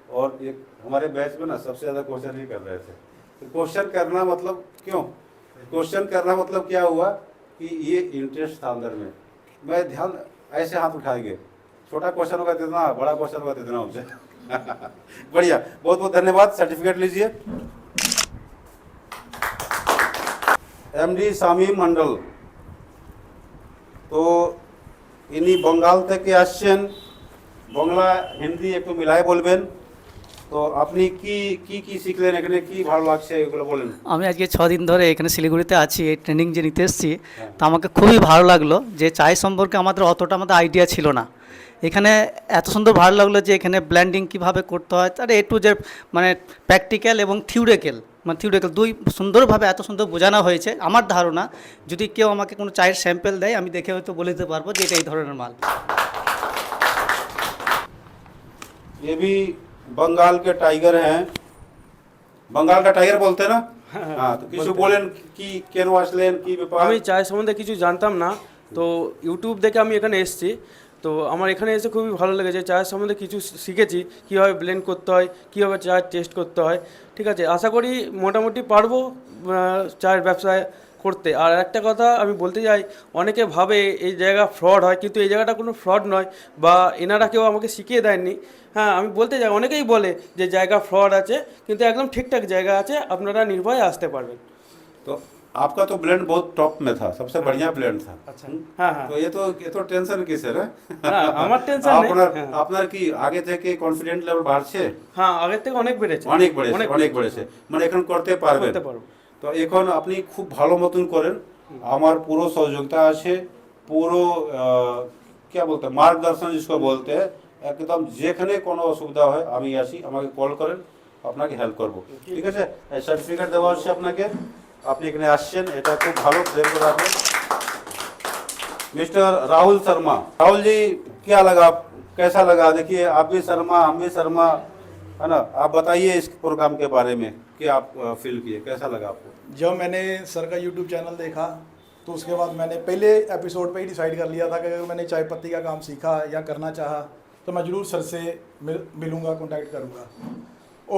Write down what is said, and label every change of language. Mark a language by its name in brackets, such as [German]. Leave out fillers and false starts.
[Hindi] और एक हमारे बैच में ना सबसे ज़्यादा क्वेश्चन ही कर रहे थे। तो क्वेश्चन करना मतलब क्यों, क्वेश्चन करना मतलब क्या हुआ कि ये इंटरेस्ट था अंदर में। मैं ध्यान ऐसे हाथ उठाएंगे, छोटा क्वेश्चन होगा इतना, बड़ा क्वेश्चन होगा इतना हमसे। बढ़िया, बहुत बहुत धन्यवाद। सर्टिफिकेट लीजिए। [Bangla] MD शामीम मंडल, [Hindi] तो इन्हीं बंगाल [Bangla] থেকে আসছেন, বাংলা হিন্দি একটু মিলাই বলবেন। তো আপনি কি শিখলেন এখানে, কি ভালো লাগছে এগুলো বলেন। আমি আজকে 6 দিন ধরে এখানে শিলিগুড়িতে আছি, এই ট্রেনিং যে নিতে এসেছি, তো আমাকে খুবই ভালো লাগলো যে চায় সম্পর্কে আমাদের অতটা আইডিয়া ছিল না। এখানে এত সুন্দর ভালো লাগলো যে এখানে ব্লেন্ডিং কীভাবে করতে হয়, তার A to Z মানে প্র্যাকটিক্যাল এবং থিওরিক্যাল দুই সুন্দরভাবে এত সুন্দর বোঝানো হয়েছে। আমার ধারণা যদি কেউ আমাকে কোনো চায়ের স্যাম্পল দেয় আমি দেখে হয়তো বলে দিতে পারবো যে এটা এই ধরনের মাল। [Hindi] ये भी बंगाल के टाइगर हैं, बंगाल का टाइगर बोलते हैं ना। हाँ, तो [Bangla] কিছু বলেন কি কেন আসলেন, কি ব্যাপার? আমি চায়ের সম্বন্ধে কিছু জানতাম না, তো ইউটিউব দেখে আমি এখানে এসেছি। তো আমার এখানে এসে খুবই ভালো লেগেছে, চায়ের সম্বন্ধে কিছু শিখেছি, কীভাবে ব্লেন্ড করতে হয়, কীভাবে চায়ের টেস্ট করতে হয়। ঠিক আছে, আশা করি মোটামুটি পারবো চায়ের ব্যবসায় করতে। আর একটা কথা আমি বলতে চাই, অনেকে ভাবে এই জায়গা ফ্রড হয়, কিন্তু এই জায়গাটা কোনো ফ্রড নয়, বা এনারা কেউ আমাকে শিখিয়ে দেননি। হ্যাঁ, আমি বলতে চাই অনেকেই বলে যে জায়গা ফ্রড আছে, কিন্তু একদম ঠিকঠাক জায়গা আছে, আপনারা নির্ভয়ে আসতে পারবেন। [Hindi] तो आपका तो ब्लेंड बहुत टॉप में था, सबसे बढ़िया ब्लेंड था। [Bangla] আচ্ছা, হ্যাঁ হ্যাঁ তো [Hindi] ये तो [Bangla] টেনশন কিসের? হ্যাঁ, আমার টেনশন নেই। হ্যাঁ। আপনার কি আগে থেকে কনফিডেন্ট লেভেল বাড়ছে? হ্যাঁ, আগের থেকে অনেক বেড়েছে, অনেক বেড়েছে, মানে এখন করতে পারবেন। করতে পারবো। তো এখন আপনি খুব ভালো মতন করেন, আমার পুরো সহযোগিতা আছে, পুরো [Hindi] क्या बोलते हैं मार्गदर्शन जिसको बोलते हैं, [Bangla] একদম যেখানে কোনো অসুবিধা হয় আমি আসি, আমাকে কল করেন, আপনাকে হেল্প করব। ঠিক আছে, সার্টিফিকেট দেওয়া হচ্ছে আপনাকে, আপনি এখানে আসছেন, এটা খুব ভালো ব্লেন্ড করে রাখবেন। [Hindi] मिस्टर राहुल शर्मा, राहुल जी क्या लगा, कैसा लगा? देखिए आप भी शर्मा, हम भी शर्मा, है ना। आप बताइए इस प्रोग्राम के बारे में, क्या आप फील किए, कैसा लगा आपको? जब मैंने सर का यूट्यूब चैनल देखा तो उसके बाद मैंने पहले एपिसोड पे ही डिसाइड कर लिया था कि अगर मैंने चाय पत्ती का काम सीखा या करना चाहा तो मैं ज़रूर सर से मिलूँगा, कॉन्टैक्ट करूँगा।